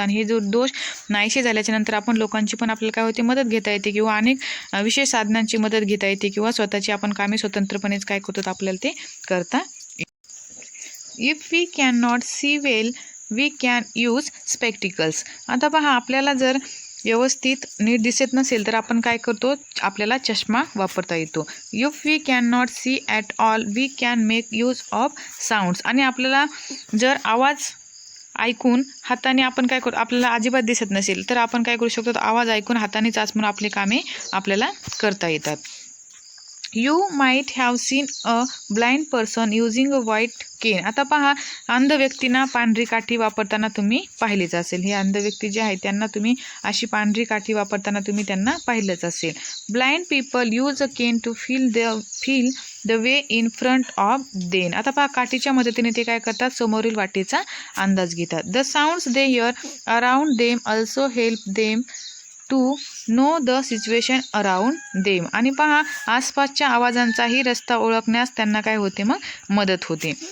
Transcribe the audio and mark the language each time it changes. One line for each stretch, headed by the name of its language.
Marathi: आणि हे जो दोष नाहीसे झाल्याच्या नंतर आपण लोकांची पण आपल्याला काय होते, मदत घेता येते किंवा अनेक विशेष साधनांची मदत घेता येते किंवा स्वतःची आपण कामे स्वतंत्रपणेच काय करतो, आपल्याला ते करता.
English: If we cannot see well, we can use spectacles.
Marathi: आता पहा, आपल्याला जर व्यवस्थित नीट दिसत नसेल तर आपण काय करतो, आपल्याला चष्मा वापरता येतो.
English: If we cannot see at all, we can make use of sounds.
Marathi: आणि आपल्याला जर आवाज ऐकून हाताने आपण काय करतो, आपल्याला अजिबात दिसत नसेल तर आपण काय करू शकतो, आवाज ऐकून हाताने चाचपून आपली कामे आपल्याला करता येतात.
English: You might have seen a blind person using a white cane.
Marathi: आता पहा, अंध व्यक्तींना पांढरी काठी वापरताना तुम्ही पाहिलेच असेल. हे अंध व्यक्ती जे आहेत त्यांना तुम्ही अशी पांढरी काठी वापरताना तुम्ही त्यांना पाहिलंच असेल.
English: Blind people use a cane to feel the way in front of them.
Marathi: आता पहा, काठीच्या मदतीने ते काय करतात, समोरील वाटेचा अंदाज घेतात.
English: The sounds they hear around them also help them to know the situation around them.
Marathi: आणि पहा, आसपासच्या आवाजांचाही रस्ता ओळखण्यास त्यांना काय होते, मग मदत होते.